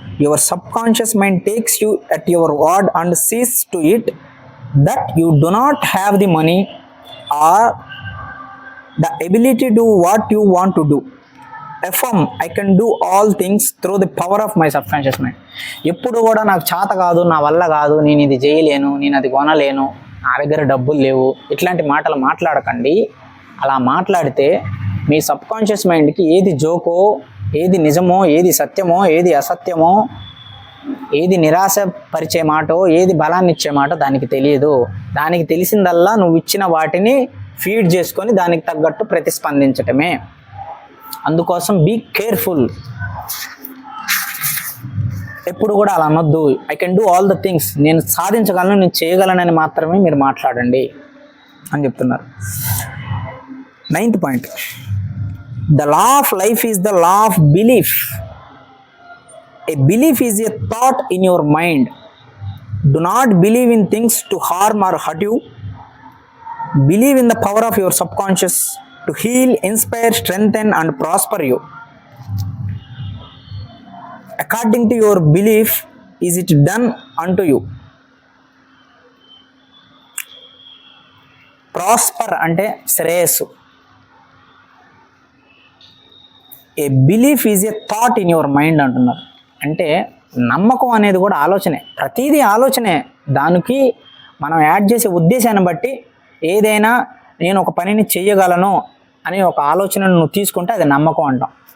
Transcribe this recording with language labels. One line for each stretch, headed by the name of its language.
English: Your subconscious mind takes you at your word and sees to it that you do not have the money or the ability to do what you want to do. Affirm, I can do all things through the power of my subconscious mind.
Telugu: ఎప్పుడు కూడా నాకు చేత కాదు, నా వల్ల కాదు, నేను ఇది చేయలేను, నేను అది కొనలేను, నా దగ్గర డబ్బులు లేవు, ఇట్లాంటి మాటలు మాట్లాడకండి. అలా మాట్లాడితే మీ సబ్ కాన్షియస్ మైండ్కి ఏది జోకో, ఏది నిజమో, ఏది సత్యమో, ఏది అసత్యమో, ఏది నిరాశ పరిచే మాటో, ఏది బలాన్ని ఇచ్చే మాట దానికి తెలియదు. దానికి తెలిసిందల్లా నువ్వు ఇచ్చిన వాటిని ఫీడ్ చేసుకొని దానికి తగ్గట్టు ప్రతిస్పందించటమే. అందుకోసం
English: Be careful.
Telugu: ఎప్పుడు కూడా అలా అనొద్దు.
English: I can do all the things,
Telugu: నేను సాధించగలను, నేను చేయగలనని మాత్రమే మీరు మాట్లాడండి అని చెప్తున్నారు.
English: 9th point. The law of life is the law of belief. A belief is a thought in your mind. Do not believe in things to harm or hurt you. Believe in the power of your subconscious to heal, inspire, strengthen and prosper you. According to your belief is it done unto you.
Telugu: Prosper అంటే శ్రేయస్సు.
English: a belief is a thought in your mind
Telugu: అంటున్నారు. అంటే నమ్మకం అనేది కూడా ఆలోచనే, ప్రతిదీ ఆలోచనే. దానికి మనం యాడ్ చేసే ఉద్దేశాన్ని బట్టి ఏదైనా నేను ఒక పనిని చెయ్యగలను అని ఒక ఆలోచనను నువ్వు తీసుకుంటే అది నమ్మకం అంటాం.